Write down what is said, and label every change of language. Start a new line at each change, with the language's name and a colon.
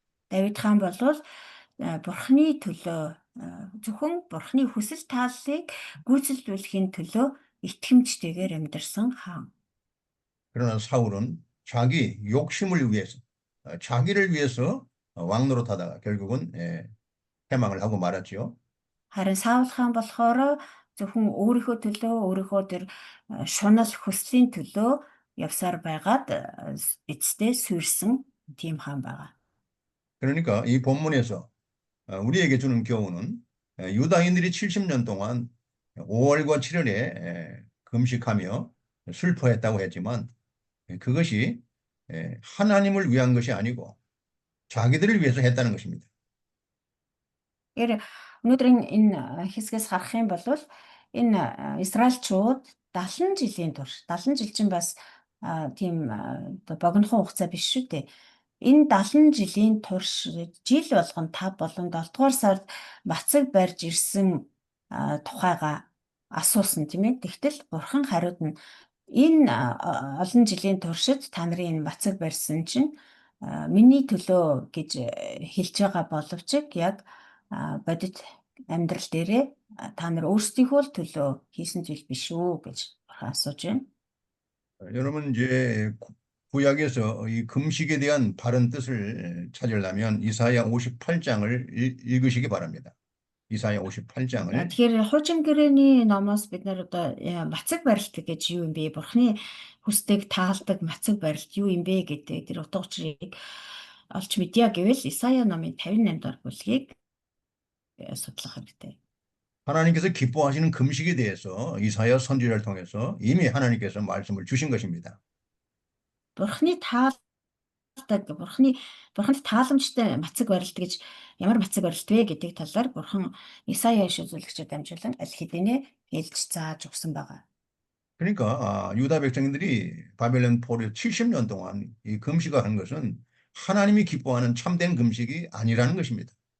Mongolian: Давид хаан бол Бурханы төлөө зөвхөн Бурханы хүсэл тааллыг гүйцэлдүүлэхийн төлөө итгэмжтэйгээр амьдарсан хаан.
Korean: 그러나 사울은 자기 욕심을 위해서, 자기를 위해서 왕노릇하다가 결국은 패망을 하고 말았죠.
Mongolian: Харин Саул хаан болохоор зөвхөн өөрийнхөө төлөө өөрийнхөө тэр шунал хүслийн төлөө явсаар байгаад эцэстээ сүрсэн тийм хаан байгаа.
Korean: 그러니까 이 본문에서 우리에게 주는 교훈은 유다인들이 70년 동안 5월과 7월에 금식하며 슬퍼했다고 했지만 그것이 하나님을 위한 것이 아니고 자기들을 위해서 했다는 것입니다.
Mongolian: Өнөөдрийн энэ хэсгээс харах юм бол энэ Израильчууд 70 жилийн турш 70 жил чинь бас тийм богинохон хугацаа биш шүү дээ. Энэ 70 жилийн турш жил болгон 5 болон 7 дугаар сард мацаг барьж ирсэн тухайга асуусан тийм ээ. Тэгтэл Бурхан хариуд нь энэ олон жилийн туршид та нарын энэ мацаг барьсан чинь миний төлөө гэж хэлж байгаа боловч яг бодит амьдрал дээрээ та нар өөрсдийнхөө л төлөө хийсэн зүйл биш үү гэж асууж байна.
Korean: 여러분 이제 구약에서 이 금식에 대한 바른 뜻을 찾으려면 이사야 58장을 읽으시기 바랍니다. 이사야 58장을.
Mongolian: Тэгэхээр хуучин гэрээний номоос бид нар одоо мацаг барилт гэж юу юм бэ? Бурхны хүсдэг таалдаг мацаг барилт юу юм бэ гэдэг тэр утга учирыг олж мэдъя гэвэл Исая номын 58 дугаар бүлгийг судлах хэрэгтэй.
Korean: 하나님께서 기뻐하시는 금식에 대해서 이사야 선지자를 통해서 이미 하나님께서 말씀을 주신 것입니다.
Mongolian: Бурхны таалдаг, бурханд тааламжтай мацаг барилт гэж ямар мацаг барилт вэ гэдэг талаар Бурхан Исая иш үзүүлэгчээр дамжуулан аль хэдийнэ хэлж зааж өгсөн байгаа.
Korean: 그러니까 유다 백성들이 바벨론 포로 70년 동안 이 금식을 한 것은 하나님이 기뻐하는 참된 금식이 아니라는 것입니다.